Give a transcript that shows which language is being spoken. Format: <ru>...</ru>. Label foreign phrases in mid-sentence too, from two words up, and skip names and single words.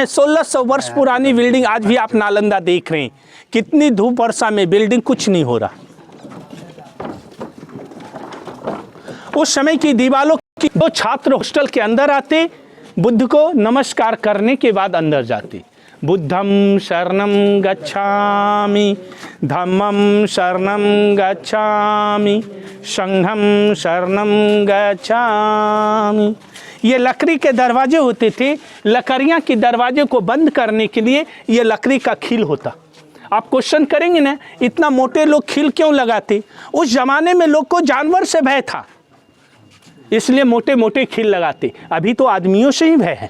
<hi>1600 वर्ष पुरानी बिल्डिंग आज भी आप नालंदा देख रहे हैं, कितनी धूप वर्षा में बिल्डिंग कुछ नहीं हो रहा। उस समय की दीवारों की दो छात्र हॉस्टल के अंदर आते, बुद्ध को नमस्कार करने के बाद अंदर जाते।</hi> <pi>बुद्धम शरणम गच्छामि, धम्मम शरणम गच्छामि, संघम शरणम गच्छामि।</pi> <hi>ये लकड़ी के दरवाजे होते थे, लकड़ियाँ के दरवाजे को बंद करने के लिए ये लकड़ी का खील होता। आप क्वेश्चन करेंगे ना, इतना मोटे लोग खील क्यों लगाते? उस जमाने में लोग को जानवर से भय था। इसलिए मोटे मोटे खिल लगाते। अभी तो आदमियों से ही भय है।</hi>